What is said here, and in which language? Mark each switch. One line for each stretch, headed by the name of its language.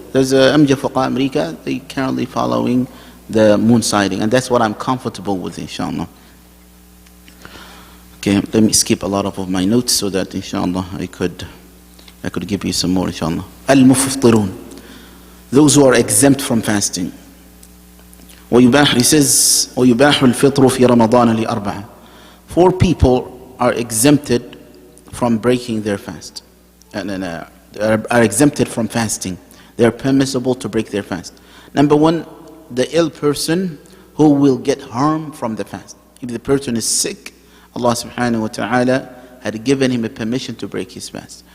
English: There's a MJ Fuqa America, they currently following the moon sighting, and that's what I'm comfortable with, inshallah. Okay, let me skip a lot of my notes so that, inshallah, I could give you some more, inshallah. Al-Mufṭirun, those who are exempt from fasting. He says,
Arabic: وَيُبَاحُ الْفِطْرُ فِي رَمَضَانَ لِأَرْبَعَةٍ.
English: 4 people are exempted from breaking their fast, and are exempted from fasting. They are permissible to break their fast. Number 1, the ill person who will get harm from the fast. If the person is sick, Allah subhanahu wa ta'ala had given him a permission to break his fast.